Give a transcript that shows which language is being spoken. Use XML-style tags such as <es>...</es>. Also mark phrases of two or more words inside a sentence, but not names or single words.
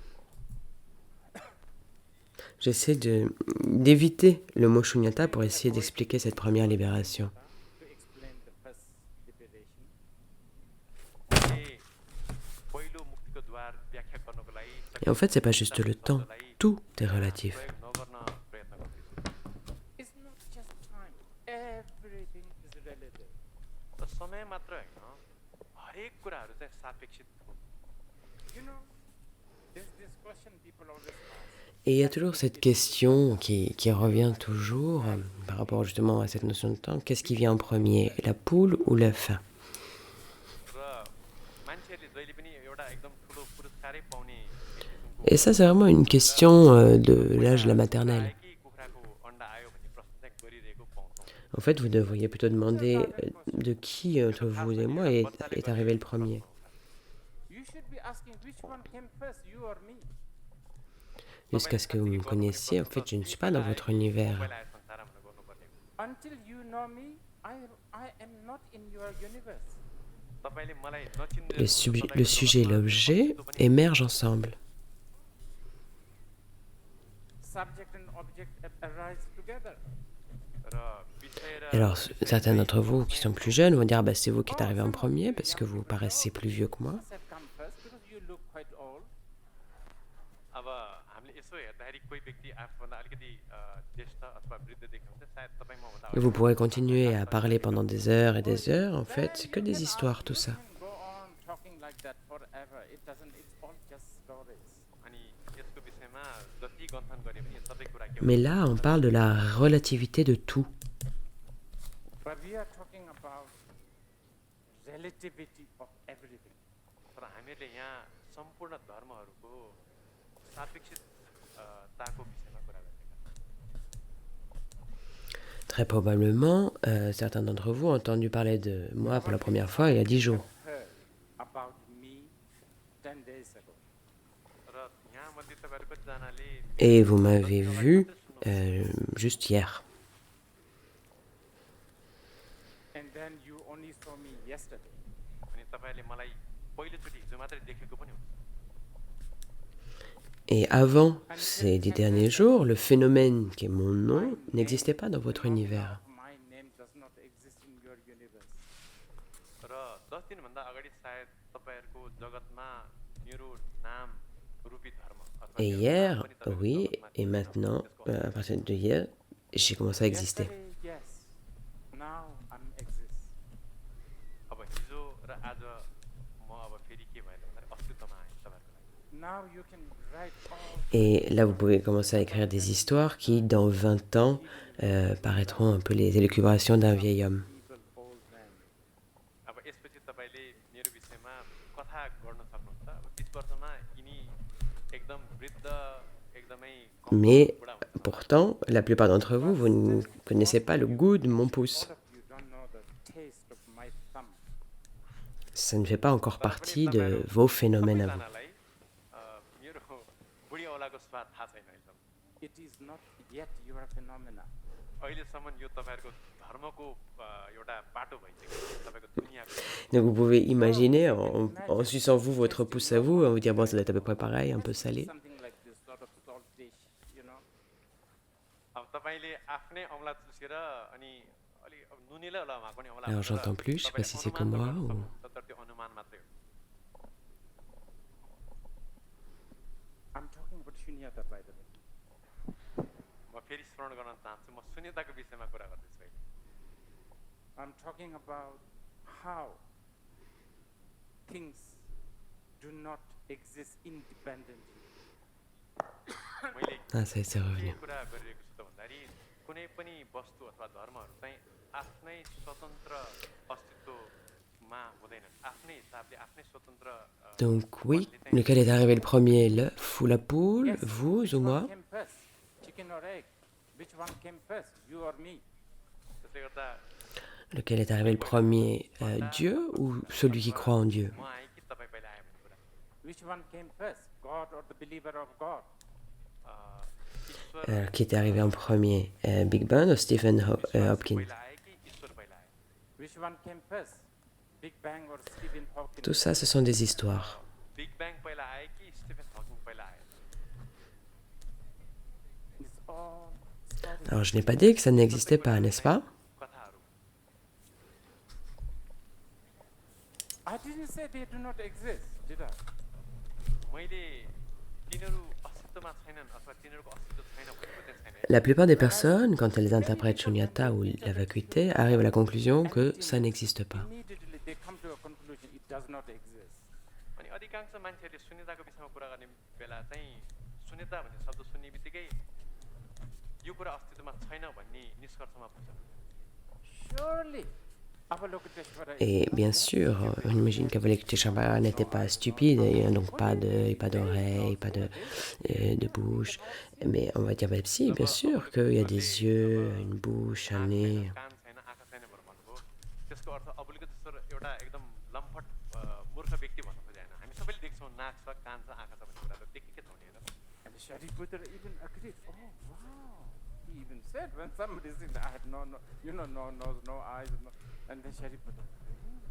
<fr>J'essaie d'éviter le mot shunyata pour essayer d'expliquer cette première libération.</fr> <en>to explain the first liberation.</en> <ne>मैले पहिलो मुक्तिको द्वार व्याख्या गर्नको लागि</ne> <fr>Et en fait, c'est pas juste le temps, tout est relatif.</fr> <ne>प्रयोग नगर्न प्रयत्न गर्दैछु</ne> <en>It's not just time. Everything is relative.</en> <ne>र समय मात्र होइन हरेक कुराहरू चाहिँ सापेक्षित हो</ne> <en>You know, there's this question people always ask.</en> <fr>Et il y a toujours cette question qui revient toujours par rapport justement à cette notion de temps. Qu'est-ce qui vient en premier, la poule ou l'œuf?</fr> <ne>र मान्छेहरूले जहिले पनि एउटा एकदम ठुलो पुरस्कारै पाउने एक किसिमको</ne> <fr>Et ça, c'est vraiment une question de l'âge de la maternelle.</fr> <ne>आयो कि कुखुराको अन्डा आयो भन्ने प्रश्न चाहिँ गरिरहेको पाउँछौँ</ne> <fr>En fait, vous devriez plutôt demander de qui entre vous et moi est arrivé le premier.</fr> <en>You should be asking which one came first, you or me.</en> <fr>Jusqu'à ce que vous me connaissiez, en fait, je ne suis pas dans votre univers.</fr> <ne>पहिला आयो संसारमा भनेर गर्नुपर्ने हो</ne> <en>Until you know me, I am not in your universe.</en> <ne>तपाईँले मलाई नचिन्दै</ne> <fr>Le sujet et l'objet émergent ensemble.</fr> <en>Subject and object arise together.</en> <ne>र विषय र</ne> <fr>Alors, certains d'entre vous qui sont plus jeunes vont dire, bah, c'est vous qui êtes arrivé en premier parce que vous paraissez plus vieux que moi.</fr> <en>Must have come first because you look quite old.</en> <ne>अब हामीले यसो हेर्दाखेरि कोही व्यक्ति आफूभन्दा अलिकति ज्येष्ठ अथवा वृद्ध देख्नुहुन्छ सायद तपाईँ मभन्दा</ne> <fr>Et vous pourrez continuer à parler pendant des heures et des heures. En fait, c'est que</fr> <en>You</en> <fr>des</fr> <en>can</en> <fr>histoires, tout</fr> <en>you</en> <fr>ça.</fr> <en>can go on talking like that forever. It doesn't. It's all just stories.</en> <ne>अनि यसको विषयमा जति गन्थन गरे पनि यो सबै कुरा के</ne> <fr>Mais là, on parle de la relativité de tout.</fr> <en>But we are talking about relativity of everything.</en> <ne>तर हामीहरूले यहाँ सम्पूर्ण धर्महरूको सापेक्षितताको विषयमा कुरा गरेका</ne> <fr>Très probablement, certains d'entre vous ont entendu parler de moi pour la première fois il y a 10 jours.</fr> <en>Heard about me 10 days ago.</en> <ne>र यहाँमध्ये तपाईँहरू कतिजनाले</ne> <fr>Et vous m'avez vu juste hier.</fr> <en>And then you only saw me yesterday.</en> <ne>अनि तपाईँहरूले मलाई पहिलोचोटि हिजो मात्रै देखेको पनि हुन्छ</ne> <fr>Et avant ces 10 derniers jours, le phénomène qui est mon nom n'existait pas dans votre univers.</fr> <en>My name does not exist in your universe.</en> <ne>र 10 दिनभन्दा अगाडि सायद तपाईँहरूको जगतमा मेरो नाम रूपी धर्म अथवा</ne> <fr>Et</fr> <ne>मेरो</ne> <fr>hier,</fr> <ne>नाम पनि तपाईँहरूको</ne> <fr>oui,</fr> <ne>जगतमा</ne> <fr>et maintenant, à partir de hier, j'ai commencé à exister.</fr> <en>Yesterday, yes. Now I'm exist.</en> <ne>अब हिजो र आज म अब फेरि के भयो भन्दाखेरि अस्तित्वमा आएँ तपाईँहरूको लागि</ne> <en>Now you can write all</en> <fr>Et là, vous pouvez commencer à écrire des histoires qui, dans 20 ans, paraîtront un peu les élucubrations d'un vieil homme.</fr> <en>evil old men.</en> <ne>अब यसपछि तपाईँले मेरो विषयमा कथा गर्न सक्नुहुन्छ अब 30 वर्षमा यिनी एकदम वृद्ध एकदमै</ne> <fr>Mais</fr> <ne>बुढा हुनुहुन्छ</ne> <fr>pourtant, la plupart d'entre vous, vous ne connaissez pas le goût de mon pouce.</fr> <en>All of you don't know the taste of my thumb.</en> <fr>Ça ne fait pas encore partie de vos phénomènes à vous.</fr> <ne>सबैजनालाई मेरो बुढी औलाको स्वाद थाहा छैन अहिलेसम्म</ne> <en>It is not yet your phenomena.</en> <ne>अहिलेसम्म यो तपाईँहरूको धर्मको एउटा बाटो भइसक्यो तपाईँको दुनियाँको</ne> <fr>Donc vous pouvez imaginer, en suçant vous votre pouce à vous, vous dire, bon, ça doit être à peu près pareil, un peu salé.</fr> <en>Something like this sort of salt dish, you know.</en> <ne>अब तपाईँले आफ्नै औँला चुसेर अनि अलि अब नुनिलो होला उहाँ पनि औँला</ne> <fr>Alors</fr> <ne>भनेर</ne> <fr>j'entends plus, je sais pas</fr> <ne>तपाईँले</ne> <fr>si c'est que</fr> <ne>अनुमान</ne> <fr>moi</fr> <ne>त गर्न</ne> <fr>ou...</fr> <ne>सक्नुहुन्छ, तर त्यो अनुमान मात्रै हो</ne> <en>I'm talking about shunyata, by the way.</en> <ne>म फेरि स्मरण गर्न चाहन्छु म शून्यताको विषयमा कुरा गर्दैछु अहिले</ne> <en>I'm talking about how things do not exist independently.</en> <ne>मैले</ne> <fr>Ah, ça c'est</fr> <ne>के</ne> <fr>revenu.</fr> <ne>कुरा गरिरहेको छु त भन्दाखेरि कुनै पनि वस्तु अथवा धर्महरू चाहिँ आफ्नै स्वतन्त्र अस्तित्वमा हुँदैनन् आफ्नै हिसाबले आफ्नै स्वतन्त्र</ne> <fr>Donc oui, lequel est arrivé le premier, l'œuf ou la poule,</fr> <en>Yes,</en> <fr>vous</fr> <en>which</en> <fr>ou</fr> <en>one</en> <fr>moi?</fr> <en>came first? Chicken or egg? Which one came first, you or me?</en> <ne>त्यसले गर्दा</ne> <fr>Lequel est arrivé le premier, Dieu ou celui qui croit en Dieu?</fr> <ne>म आएँ कि तपाईँ पहिला आयो भन्ने कुरा</ne> <en>Which one came first, God or the believer of God?</en> <ne>ईश्वर</ne> <fr>Qui était arrivé en premier, Big Bang ou Stephen Hopkins?</fr> <ne>पहिला आयो कि ईश्वर पहिला आयो</ne> <en>Which one came first, Big Bang or Stephen Hawking?</en> <fr>Tout ça, ce sont des histoires.</fr> <ne>बिग ब्याङ पहिला आयो कि स्टिफन हकिङ पहिला आयो</ne> <en>It's all stories.</en> <fr>Alors je n'ai pas dit que ça n'existait pas, n'est-ce pas?</fr> <ne>कथाहरू</ne> <en>I didn't say they do not exist, did I?</en> <ne>मैले तिनीहरू अस्तित्वमा छैनन् अथवा तिनीहरूको अस्तित्व छैन भनेको चाहिँ छैन है।</ne> <fr>La plupart des personnes, quand elles interprètent shunyata ou la vacuité, arrivent à la conclusion que ça n'existe pas.</fr> <en>Immediately they come to a conclusion it does not exist.</en> <ne>अनि अधिकांश मान्छेहरूले शून्यताको विषयमा कुरा गर्ने बेला चाहिँ शून्यता भन्ने शब्द सुन्ने बित्तिकै यो कुरा अस्तित्वमा छैन भन्ने निष्कर्षमा पुग्छन्।</ne> <en>Surely Avalokiteshvara</en> <fr>Et</fr> <en>is</en> <fr>bien</fr> <en>not</en> <fr>sûr, on imagine qu'Avalokiteshvara n'était pas stupide, il n'y a donc pas d'œil, pas d'oreille, pas de bouche. Mais on va dire, bah, si, bien sûr qu'il y a des yeux, une bouche, un</fr> <ne>नाक छैन,</ne> <fr>nez.</fr> <ne>कान छैन, आँखा छैन भनेर भन्नुभयो। त्यसको अर्थ अवलोकितेश्वर एउटा एकदम लम्पट मूर्ख व्यक्ति भन्नु खोजेन। हामी सबैले देख्छौँ नाक छ, कान छ, आँखा छ भन्ने कुरा त देखेकै छौँ नि हैन।</ne> <en>and Shariputra even agreed. Oh wow. He even said when somebody said I had no nose, no eyes, and then Shariputra, really?</en>